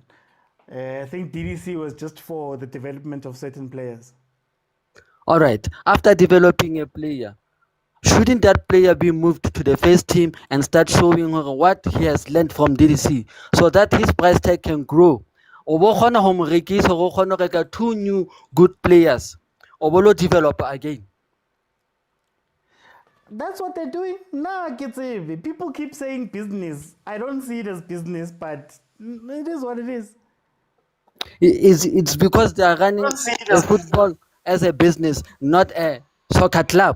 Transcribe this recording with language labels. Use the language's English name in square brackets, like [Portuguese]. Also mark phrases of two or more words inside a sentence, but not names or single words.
[English] I think DDC was just for the development of certain players. All right. After developing a player, shouldn't that player be moved to the first team and start showing what he has learned from DDC so that his price tag can grow? [Southern Sotho] O bo kgona ho mo rekisa, o kgona ho reka 2 [English] new good players. [Southern Sotho] O bo lo [English] develop again. That's what they're doing. Nah, people keep saying business. I don't see it as business, but it is what it is. It's because they are running the football as a business, not a soccer club.